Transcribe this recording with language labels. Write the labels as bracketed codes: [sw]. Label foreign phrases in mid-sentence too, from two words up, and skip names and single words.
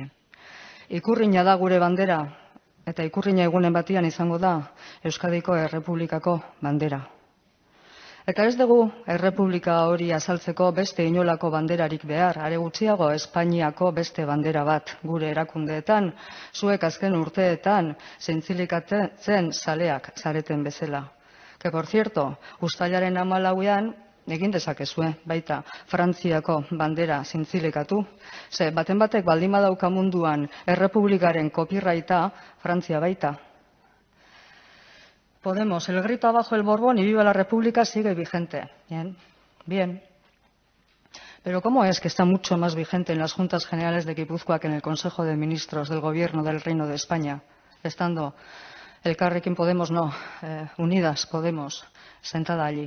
[eu] Ikurrina da gure bandera eta ikurrina egunen batian izango da Euskadiko Errepublikako bandera. Eta ez dugu Errepublika hori azaltzeko beste inolako banderarik behar, are gutxiago Espainiako beste bandera bat gure erakundeetan, zuek azken urteetan zintzilikatzen zaleak zareten bezala. [es] Que por cierto, [eu] uztailaren 14ean egin dezakezue baita Frantziako bandera zintzilikatu, ze baten batek baldin badauka munduan Errepublikaren copyrighta Frantzia baita. [es] Podemos, el grito abajo el Borbón y viva la República sigue vigente. Bien, bien. Pero ¿cómo es que está mucho más vigente en las Juntas Generales de Guipúzcoa que en el Consejo de Ministros del Gobierno del Reino de España, estando Elkarrekin Podemos, no, Unidas Podemos, sentada allí?